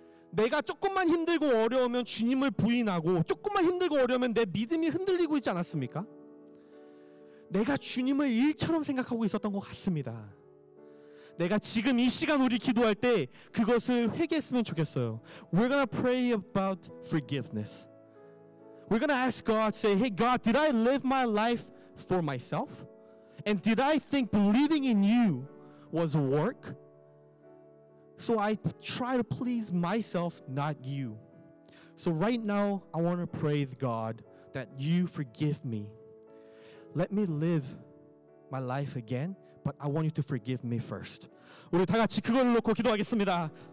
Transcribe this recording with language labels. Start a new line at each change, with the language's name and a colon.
Korean: 내가 조금만 힘들고 어려우면 주님을 부인하고 조금만 힘들고 어려우면 내 믿음이 흔들리고 있지 않았습니까? 내가 주님을 일처럼 생각하고 있었던 것 같습니다. 내가 지금 이 시간 우리 기도할 때 그것을 회개했으면 좋겠어요.
English: We're gonna pray about forgiveness. We're gonna ask God, say, hey God, did I live my life for myself? And did I think believing in you was work? So I try to please myself, not you. So right now, I want to pray to God that you forgive me. Let me live my life again, but I want you to forgive me first.
Korean: 우리 다 같이 그걸 놓고 기도하겠습니다.